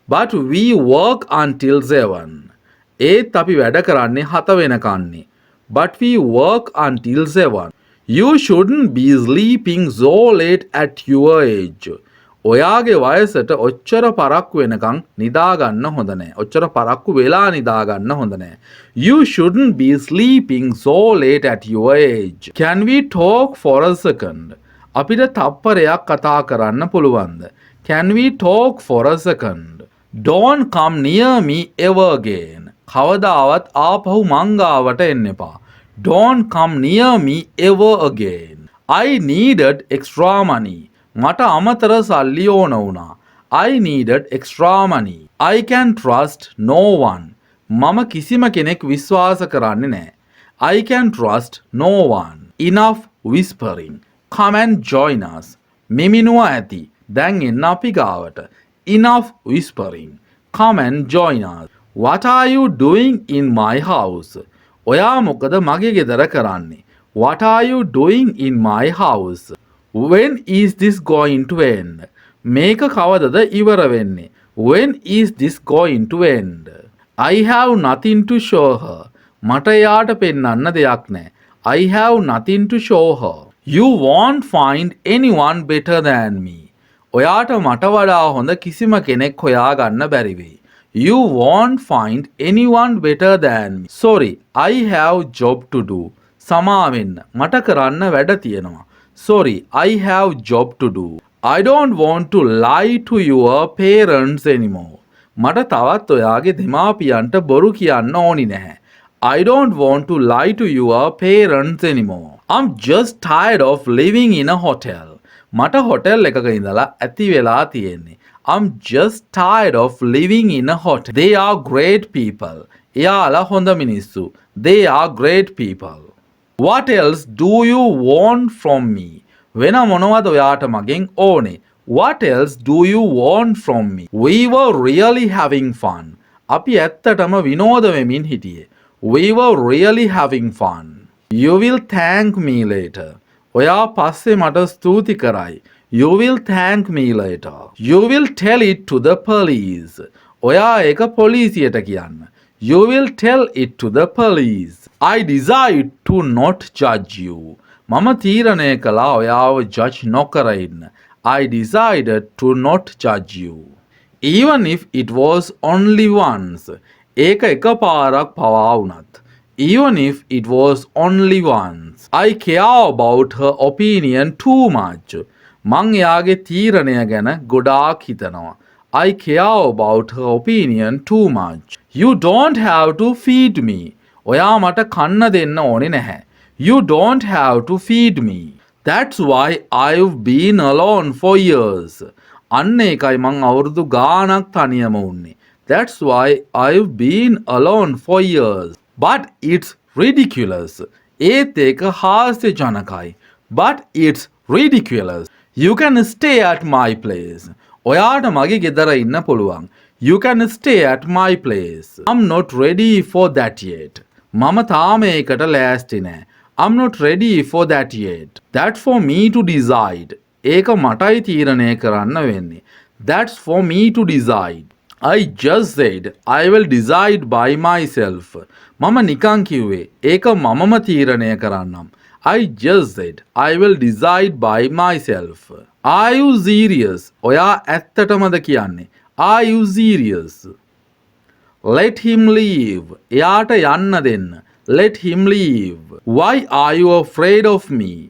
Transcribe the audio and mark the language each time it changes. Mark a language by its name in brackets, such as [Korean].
[English] But we work until 7. [Sinhala] ඒත් අපි වැඩ කරන්නේ 7 වෙනකන්නේ. [English] But we work until 7. You shouldn't be sleeping so late at your age. [Sinhala] ඔයාගේ වයසට ඔච්චර පරක්කු වෙනකන් නිදාගන්න හොඳ නැහැ. ඔච්චර පරක්කු වෙලා නිදාගන්න හොඳ නැහැ. [English] You shouldn't be sleeping so late at your age. Can we talk for a second? [Sinhala] අපිට තප්පරයක් කතා කරන්න පුළුවන්ද? [English] Can we talk for a second? Don't come near me ever again. [Sinhala] කවදාවත් ආපහු මං ගාවට එන්න එපා. [English] Don't come near me ever again. I needed extra money. [Sinhala] මට අමතර සල්ලි ඕන වුණා. [English] I needed extra money. I can trust no one. [Sinhala] මම කිසිම කෙනෙක් විශ්වාස කරන්නේ නැහැ. [English] I can trust no one. Enough whispering. Come and join us. [Sinhala] මෙමිනුව ඇති. දැන් එන්න අපි ගාවට. [English] Enough whispering. Come and join us. What are you doing in my house? [Sinhala] ඔයා මොකද මගේ ගෙදර කරන්නේ? [English] What are you doing in my house? When is this going to end? [Sinhala] මේක කවදද ඉවර වෙන්නේ? [English] When is this going to end? I have nothing to show her. [Sinhala] මට එයාට පෙන්වන්න දෙයක් නැහැ. [English] I have nothing to show her. You won't find anyone better than me. [Sinhala] ඔයාට මට වඩා හොඳ කිසිම කෙනෙක් හොයාගන්න බැරි වෙයි. [English] You won't find anyone better than me. Sorry, I have job to do. [Sinhala] සමා වෙන්න. මට කරන්න වැඩ තියෙනවා. [English] Sorry, I have job to do. I don't want to lie to your parents anymore. [Sinhala] මට තවත් ඔයාගේ දෙමාපියන්ට බොරු කියන්න ඕනි නැහැ. [English] I don't want to lie to your parents anymore. I'm just tired of living in a hotel. [Sinhala] මට hotel එකක ඉඳලා ඇති වෙලා තියෙන්නේ. [English] I'm just tired of living in a hotel. They are great people. [Sinhala] එයාලා හොඳ මිනිස්සු. [English] They are great people. What else do you want from me? [Sinhala] වෙන මොනවද ඔයාට මගෙන් ඕනේ? [English] What else do you want from me? We were really having fun. [Sinhala] අපි ඇත්තටම විනෝද වෙමින් හිටියේ. [English] We were really having fun. You will thank me later. [Sinhala] ඔයා පස්සේ මට ස්තුති කරයි. [English] You will thank me later. You will tell it to the police. [Sinhala] ඔයා ඒක පොලිසියට කියන්න. [English] You will tell it to the police. I decide to not judge you. [Sinhala] මම තීරණය කළා ඔයාව judge නොකර ඉන්න. [English] I decided to not judge you. Even if it was only once. [Sinhala] ඒක එකපාරක් පවා වුණත්. [English] Even if it was only once. I care about her opinion too much. [Sinhala] මං එයාගේ තීරණය ගැන ගොඩාක් හිතනවා. [English] I care about her opinion too much. You don't have to feed me. [Sinhala] ඔයා මට කන්න දෙන්න ඕනේ නැහැ. [English] You don't have to feed me. That's why I've been alone for years. [Sinhala] අන්න ඒකයි මං අවුරුදු ගාණක් තනියම උන්නේ. [English] That's why I've been alone for years. But it's ridiculous. [Sinhala] ඒත් ඒක හාස්‍යජනකයි. [English] But it's ridiculous. You can stay at my place. [Sinhala] ඔයාට මගේ ගෙදර ඉන්න පුළුවන්. [English] You can stay at my place. I'm not ready for that yet. [Sinhala] මම තාම ඒකට ලෑස්ති නෑ. [English] I'm not ready for that yet. That's for me to decide. [Sinhala] ඒක මටයි තීරණය කරන්න වෙන්නේ. [English] That's for me to decide. I just said I will decide by myself. මම නිකන් කිව්වේ ඒක මමම තීරණය කරන්නම්. I just said I will decide by myself. Are you serious? [Sinhala] ඔයා ඇත්තටමද කියන්නේ? [English] Are you serious? Let him leave. [Sinhala] එයාට යන්න දෙන්න. [English] Let him leave. Why are you afraid of me?